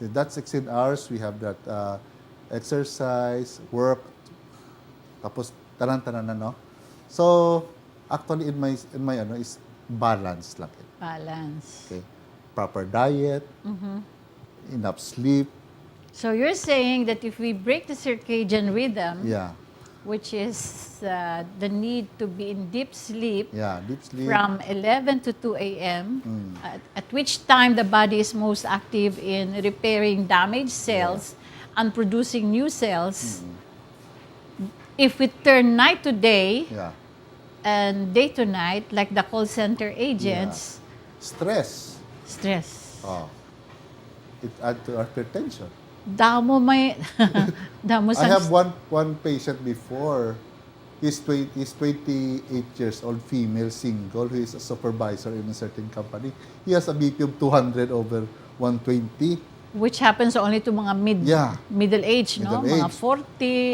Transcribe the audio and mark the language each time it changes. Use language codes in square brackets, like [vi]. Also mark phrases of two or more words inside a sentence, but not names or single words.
[en] That 16 hours, we have that exercise, work, [hil] tapos tanan-tanan na, no? [en] So, actually, in my ano, is balance lang. Balance. Okay. Proper diet, enough sleep. So you're saying that if we break the circadian rhythm, Yeah. which is the need to be in deep sleep, Yeah, deep sleep. from 11 to 2 a.m., at which time the body is most active in repairing damaged cells and producing new cells. If we turn night to day Yeah. and day to night, like the call center agents, Stress. stress. Oh. It adds to hypertension. [hil] Damo may damo [en] I [hil] sa [en] have one patient before. He's 28 years old, female, single, who is a supervisor in a certain company. He has a BP of 200 over 120. which happens only to mga middle age, no? Middle [hil] Mga [en] age.